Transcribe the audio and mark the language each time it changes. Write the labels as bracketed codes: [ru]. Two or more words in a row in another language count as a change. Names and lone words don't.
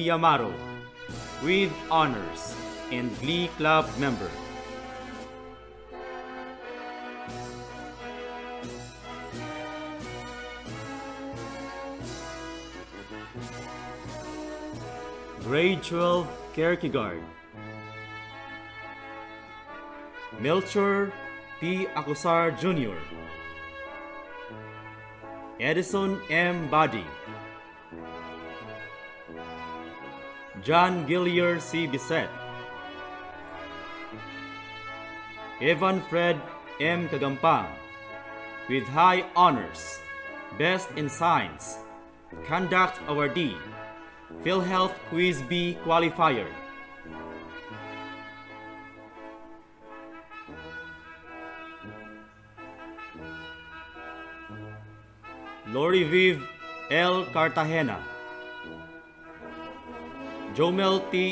[en] Yamaro, with honors and Glee Club member. Grade 12 Kierkegaard. Melchor P. Acosar Jr. Edison M. Badi. John Gillier C. Bisset. Evan Fred M. Kagampang, with high honors, Best in Science, Conduct Awardee, PhilHealth Quiz B Qualifier. Lori Viv L. Cartagena, Jomel T.